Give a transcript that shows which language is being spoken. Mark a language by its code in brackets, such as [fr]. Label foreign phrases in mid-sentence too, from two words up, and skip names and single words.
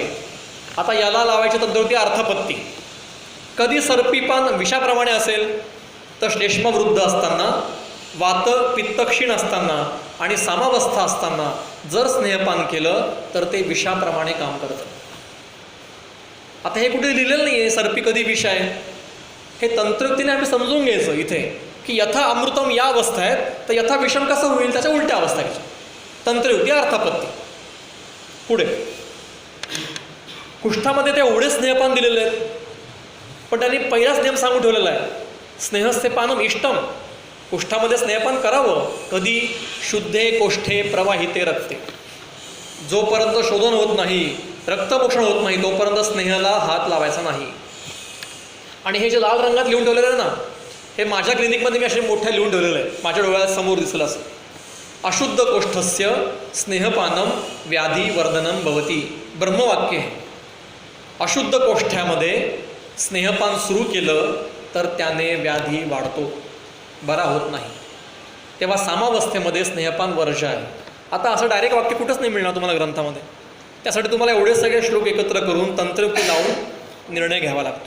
[mr] आता याला लावायची तंत्रवृत्ती अर्थापत्ती. कधी सर्पीपान विषाप्रमाणे असेल तर श्लेष्म वृद्ध असताना, वात पित्त क्षीण असताना आणि सामावस्था असताना जर स्नेहपान केलं तर ते विषाप्रमाणे काम करतं. आता हे कुठे लिहिलेलं नाही आहे सर्पी कधी विष आहे. हे तंत्रयुक्तीने आम्ही समजून घ्यायचं इथे की [sa] यथा अमृतम [mr] या अवस्था आहेत, तर [sa] यथा विषम [mr] कसं होईल त्याच्या उलट्या अवस्था घ्यायच्या. तंत्रयुक्ती अर्थापत्ती. पुढे कुष्ठामध्ये ते एवढे स्नेहपान दिलेले आहेत, पण त्यांनी पहिलाच नियम सांगून ठेवलेला आहे, [sa] स्नेहस्ते पानम इष्टम. [mr] कुष्ठामध्ये स्नेहपान करावं कधी? [sa] शुद्धे कोष्ठे प्रवाहिते रक्ते. [mr] जोपर्यंत शोधन होत नाही, रक्तमोक्षण होत नाही, तोपर्यंत स्नेहाला हात लावायचा नाही. आणि हे जे लाल रंगात लिहून ठेवलेलं आहे ना, हे माझ्या क्लिनिकमध्ये मी असे मोठ्या लिहून ठेवलेलं आहे, माझ्या डोळ्यासमोर दिसलं असं. [sa] अशुद्ध कोष्ठस्य स्नेहपानम व्याधी वर्धनम भवती. [mr] ब्रह्मवाक्य आहे. अशुद्ध कोष्ठ्यामध्ये स्नेहपान सुरू केलं तर त्याने व्याधी वाढतो, बरा होत नाही. तेव्हा सामावस्थेमध्ये स्नेहपान वर्ज्य आहे. आता असं डायरेक्ट वाक्य कुठंच नाही मिळणार तुम्हाला ग्रंथामध्ये. त्यासाठी तुम्हाला एवढे सगळे श्लोक एकत्र करून तंत्रयुक्ती लावून निर्णय घ्यावा लागतो.